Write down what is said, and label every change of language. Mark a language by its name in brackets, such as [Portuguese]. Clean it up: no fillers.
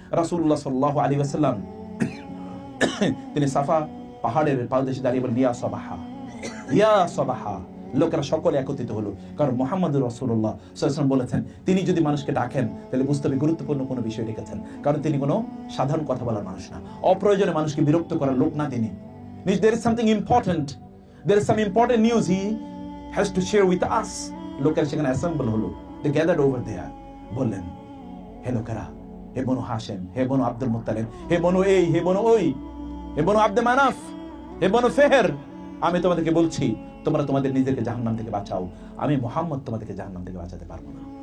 [Bangla] রাসূলুল্লাহ সাল্লাল্লাহু আলাইহি ওয়াসাল্লাম তিনি সাফা পাহাড়ের পাদদেশে দাঁড়িয়ে বলেন, ইয়া সাবাহা, ইয়া সাবাহা। লোকেরা সকলে একত্রিত হলো, কারণ মুহাম্মদুর রাসূলুল্লাহ সাল্লাল্লাহু আলাইহি ওয়াসাল্লাম বলেছেন, তিনি যদি মানুষকে ডাকেন তাহলে বুঝতে হবে গুরুত্বপূর্ণ কোনো বিষয় ডেকেছেন, কারণ তিনি কোনো সাধারণ কথা বলার মানুষ না, অপ্রয়োজনে মানুষকে বিরক্ত করার লোক না তিনি। [English] There is something important, there is some important news he has to share with us. [Bangla] লোকেরা সেখানে অ্যাসেম্বল হলো, [English] they gathered over there, [Bangla] বললেন, হে লোকেরা, হে বনু হাশেম, হে বনু আব্দুল মুত্তালিব, হে বনু এই, হে বনু ওই, হে বনু আব্দে মানাফ, হে বনু ফেহের, আমি তোমাদেরকে বলছি, তোমরা তোমাদের নিজেকে জাহান্নাম থেকে বাঁচাও, আমি মুহাম্মদ তোমাদেরকে জাহান্নাম থেকে বাঁচাতে পারবো না।